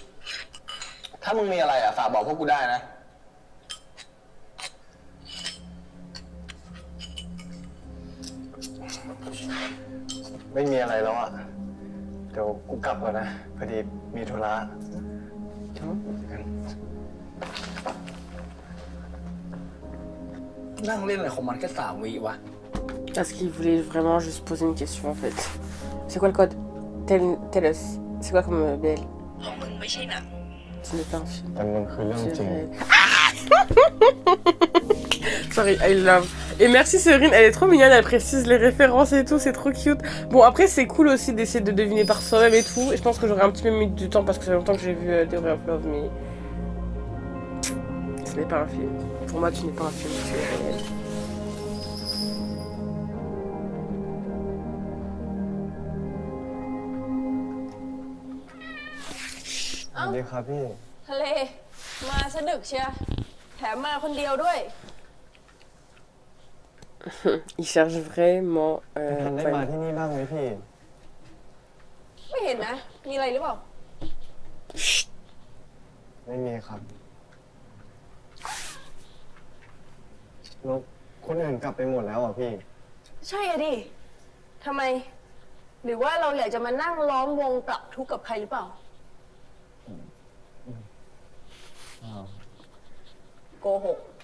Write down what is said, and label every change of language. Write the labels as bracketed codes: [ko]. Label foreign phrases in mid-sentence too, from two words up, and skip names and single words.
[th] ถ้ามึงมีอะไรอะฝากบอกพวกกูได้นะ ไม่มีอะไรแล้วอะเดี๋ยวกูกลับก่อนนะพอดีมีธุระ นั่งเล่นอะไรของมันแค่3 วิวะ [fr] Parce qu'il voulait vraiment juste poser une question en fait. C'est quoi le code? [en] Tell us. [fr] C'est quoi comme BL? Ce n'est pas un film. C'est réel. [en] Sorry, I love. [fr] Et merci Séverine, elle est trop mignonne, elle précise les références et tout, c'est trop cute. Bon après c'est cool aussi d'essayer de deviner par soi-même et tout. Et je pense que j'aurais un petit peu mis du temps parce que ça fait longtemps que j'ai vu Theory of Love, mais... Ce n'est pas un film. Pour moi tu n'es pas un film, tu es réel. [th] สวัสดีครับพี่ ทะเล มาซะดึกเชียแถมมาคนเดียวด้วย [fr] Il cherche vraiment. [th] ทันได้มาที่นี่บ้างไหมพี่ ไม่เห็นนะ มีอะไรหรือเปล่า ไม่มีครับแล้วคนอื่นกลับไปหมดแล้วอ่ะพี่ ใช่อะดิทำไม หรือว่าเราอยากจะมานั่งล้อมวงปรับทุกข์กับใครหรือเปล่า โกหก